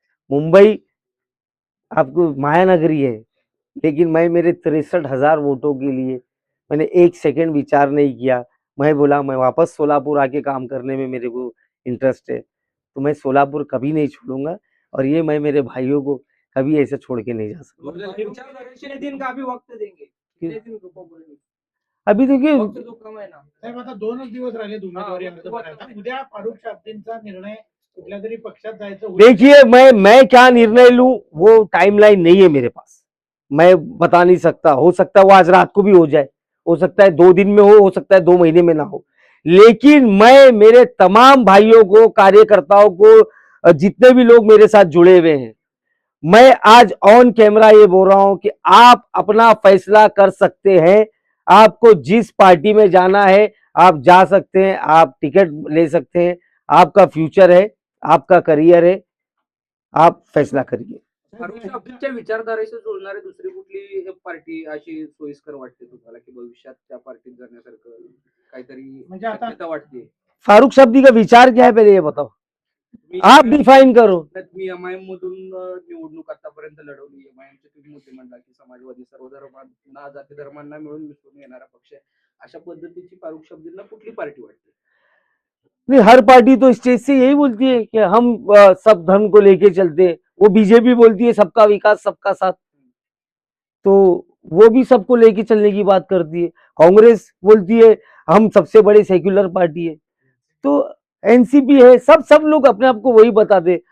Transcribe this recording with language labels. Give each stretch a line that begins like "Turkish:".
Hindi: मुंबई आपको मायानगरी है, लेकिन मैं मेरे 63,000 वोटों के लिए मैंने एक सेकंड विचार नहीं किया। मैं बोला मैं वापस सोलापुर आके काम करने में मेरे को इंटरेस्ट है, तो मैं सोलापुर कभी नहीं छोड़ूंगा और ये मैं मेरे भाइयों को कभी ऐसे छोड़ के नहीं जा सकता। कितने दिन का अभी वक्त देंगे? कितने दिन रुको बोलेंगे? अभी देखिए, वक्त जो कम है ना,
Marathi: साहेब आता 2च दिवस राहिले उमेदवारी हा, अर्ज भरायला. उद्या फारुख शाब्दींचा निर्णय कुठल्या तरी पक्षात जायचं होईल.
Hindi: देखिए मैं क्या निर्णय लूं वो टाइमलाइन नहीं है मेरे पास, मैं बता नहीं सकता। हो सकता है वो आज रात को भी हो जाए, हो सकता है 2 दिन में हो सकता है 2 महीने में ना हो। लेकिन मैं मेरे तमाम भाइयों को, कार्यकर्ताओं को, जितने भी लोग मेरे साथ जुड़े हुए हैं, मैं आज ऑन कैमरा ये बोल रहा हूं कि आप अपना फैसला कर सकते हैं। आपको जिस पार्टी में जाना है आप जा सकते हैं, आप टिकट ले सकते हैं। आपका फ्यूचर है, आपका करियर है, आप फैसला करिए।
Marathi: फारुख शाब्दींच्या विचारधारेशी जुळणारी दुसरी कुठली पार्टी अशी सोयीस्कर वाटते तुम्हाला की भविष्यात त्या पार्टीत जाण्यासारखं काहीतरी म्हणजे आता शक्यता वाटते?
Hindi: फारूक शाब्दी का विचार क्या है पहले ये बताओ, आप डिफाइन करो।
Marathi: मी एमआयएम मधून निवडणूक आतापर्यंत लढवली. एमआयएमचे तुम्ही मुद्दे म्हणला की समाजवादी सर्व धर्मांना, जाती धर्मांना मिळून मिसळून येणारा पक्ष आहे. अशा पद्धतीची फारुख शाब्दींना कुठली पार्टी वाटते?
Hindi: नहीं, हर पार्टी तो स्टेज से यही बोलती है कि हम सब धर्म को लेके चलते हैं। वो बीजेपी बोलती है सबका विकास सबका साथ, तो वो भी सबको लेके चलने की बात करती है। कांग्रेस बोलती है हम सबसे बड़े सेक्युलर पार्टी है, तो एनसीपी है, सब लोग अपने आप को वही बताते।